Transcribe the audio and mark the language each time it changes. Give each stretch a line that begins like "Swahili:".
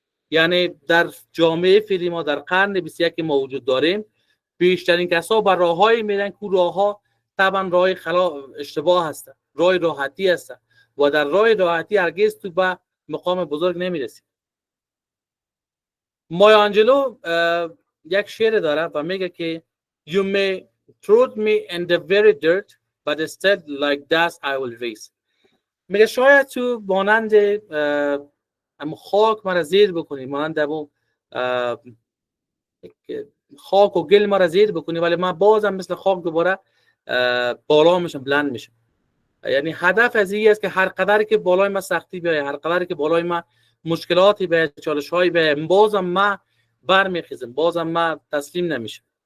Persian: یعنی در جامعه فعلی ما در قرن 21 ما وجود داریم، بیشترین کسا بر راههایی میرن که راهها طبعا راه اشتباه هست، راه راحتی هست و در راه راحتی هرگز تو به مقام بزرگ نمیرسی. مایا آنجلو یک شعر داره و میگه که
English: You may throw me in the very dirt but instead like dust I will raise.
Persian: میگه شاید تو مانند اما خاک مرا زیر بکنی، مانند دمو خاک و گل مرا زیر بکنی، ولی من بازم مثل خاک دوباره بالا میشم، بلند میشم. یعنی هدف از این است که هر قدر که بالای ما سختی بیاید، هر قدر که بالای ما مشکلاتی بیاید، چالش هایی بیاید، بازم ما برمیخیزم، بازم ما تسلیم نمیشم.